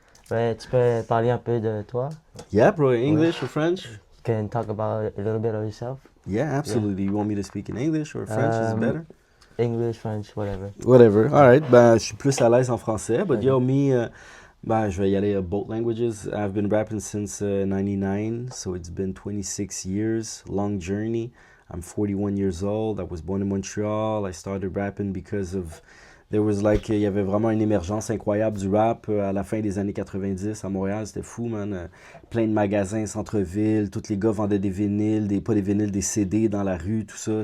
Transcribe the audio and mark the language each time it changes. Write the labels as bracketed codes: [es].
[fr] Ouais, tu peux parler un peu de toi? [en] Yeah, bro. English or French? You can talk about a little bit of yourself. Yeah, absolutely. You want me to speak in English or French? Is it Um, better? English, French, whatever. Whatever. All right. [fr] Ben, je suis plus à l'aise en français. [en] But Okay. [fr] yo, me, ben, je vais y aller [en] both languages. I've been rapping since 99, so it's been 26 years. Long journey. I'm 41 years old. I was born in Montreal. I started rapping because of there was like [fr] il y avait vraiment une émergence incroyable du rap à la fin des années 90 à Montréal, c'était fou, man. Plein de magasins, centre-ville, tous les gars vendaient des vinyles, pas des vinyles, des CD dans la rue, tout ça.